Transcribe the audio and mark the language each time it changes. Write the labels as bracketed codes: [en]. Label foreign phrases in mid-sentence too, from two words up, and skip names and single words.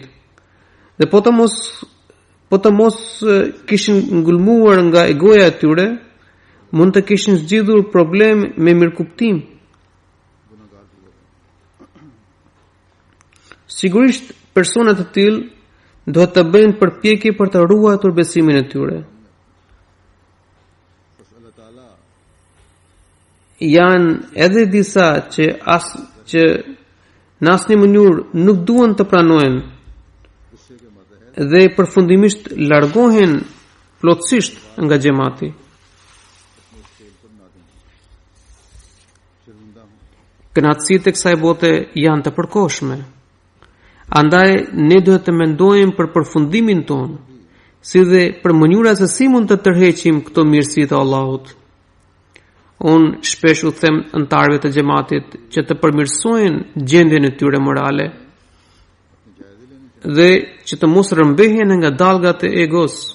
[sq] Dhe po të mos kishin ngulmuar nga egoja e tyre, mund të kishin zgjidhur problem me mirëkuptim. Sigurisht, personat të tillë duhet të bëjnë përpjekje për të ruajtur besimin e tyre. [ur] بس اللہ تعالیٰ [sq] janë edhe disa që në asnjë mënyrë nuk duan të pranojnë [ur] غصے کے ماتحت [sq] dhe përfundimisht largohen plotësisht nga xhamati. [ur] اپنے اس کھیل پر نادم ہوں، شرمندہ ہوں. [sq] Kënaqësitë e kësaj bote janë të përkohshme. Andaj ne duhet të mendojmë për përfundimin ton, si dhe për mënyra se si mund të tërheqim këto mirësi të Allahut. Unë shpesh u them antarëve të xhamatit që të përmirësojnë gjendjen e tyre morale dhe që të mos rëmbehen nga dallgat e egos.